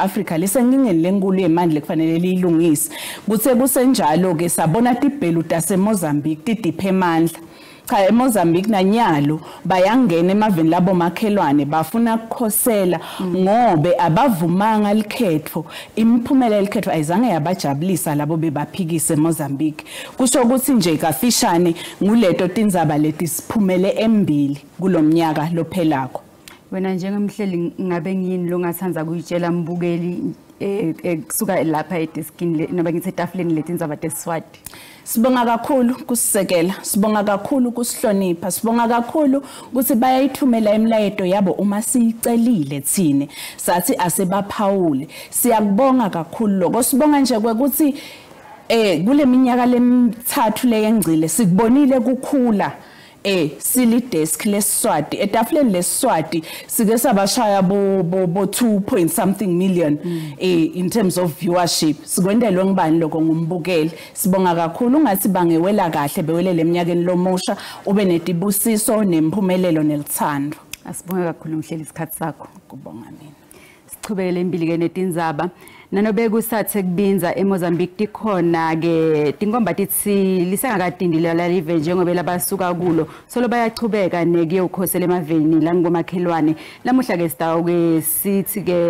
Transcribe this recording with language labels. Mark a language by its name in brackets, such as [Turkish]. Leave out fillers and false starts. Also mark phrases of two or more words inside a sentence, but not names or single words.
[Swati] Afrika lisenkingeni lenkulu yemandla kufanele liyilungise kuthe kusenjalo ke sabona tibhelu taseMozambique tidiphe emandla cha eMozambique nanyalo bayangena emaveni labo makhelwane bafuna ukukhosela ngobe abavumanga likhetfo imiphumela likhetfo ayizange yabajabulisa labo bebaphikise eMozambique kusho ukuthi nje kafishane nguleto tindzaba leti siphumele embili kulomnyaka lophelako. Wena njengemhleli ngabe ngiyini longathanza kuyitshela mbukeli kusuka lapha ediskini noba ngithi etafuleni letindzaba teSiswati? Sibonga kakhulu kusisekela, sibonga kakhulu kusihlonipha, sibonga kakhulu ukuthi bayayithumela imlayeto yabo uma siyicelile thine sathi asebaphawule. Siyakubonga kakhulu lokho sibonga nje ukuthi kule minyaka lemithathu leyengcile sikubonile kukhula sili desk leSiswati etafuleni leSiswati sike sabashaya bo [English] 2 point something million in terms of viewership [Swati] sikwendelwe ngibani lokho ngumbukeli sibonga kakhulu ungathi bangewela kahle bewelele eminyakeni lomusha ube netibusiso nemphumelelo nelithando. Asibonga kakhulu mhleli isikhathi sakho. Kubonga mina. Sichubekele impili ke netindzaba nanobe kusathe kubinza eMozambique tikhona ke tinkomba tithi lisengakadindile la live njengoba labasuka kulo solo bayachubeka nekuye ukhosela emaveni la ngomakhelwane lamuhla ke sitawo ke sithi